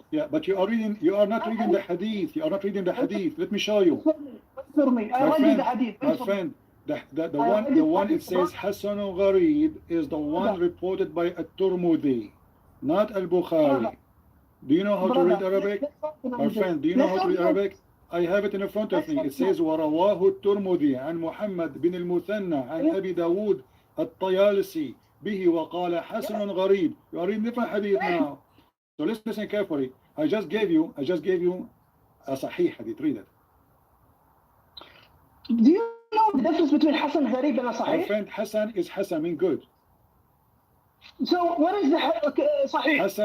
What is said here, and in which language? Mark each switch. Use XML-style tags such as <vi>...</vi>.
<en>Yeah, but you are not reading the hadith. You are not reading the hadith. Let me show you. Wait for me. I read the hadith. My friend, the one it says Hasan Gharib is the one reported by At-Tirmidhi, not al-Bukhari. Do you know how to read Arabic? My friend, do you know how to read Arabic? I have it in front of me. It says</en> <ar>ورواه الترمذي عن محمد بن المثنى عن أبي داود الطيالسي به وقال حسن غريب.</ar> <en>You are reading different hadith now. So let's listen carefully. I just gave you a sahih hadith. Read it. Do you know the difference between Hasan Gharib and a Sahih? My friend, Hasan is Hasan mean good. So what is the Sahih?</en>